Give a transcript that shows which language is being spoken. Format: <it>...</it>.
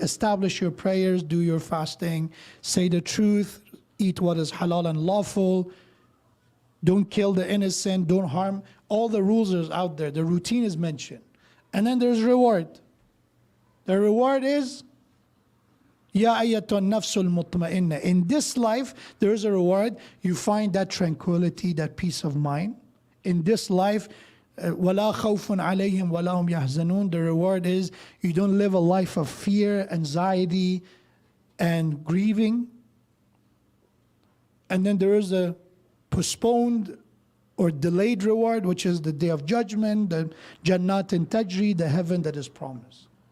<en>Establish your prayers, do your fasting, say the truth, eat what is halal and lawful, don't kill the innocent, don't harm. All the rules are out there. The routine is mentioned. And then there's reward. The reward is</en> <ar>Ya ayyatun nafsul mutma'inna.</ar> <en>In this life, there is a reward. You find that tranquility, that peace of mind. In this life,</en> <ar>وَلَا خَوْفٌ عَلَيْهِمْ وَلَا هُمْ يَحْزَنُونَ.</ar> <en>The reward is you don't live a life of fear, anxiety, and grieving. And then there is a postponed or delayed reward, which is the day of judgment, the Jannat and Tajri, the heaven that is promised.</en>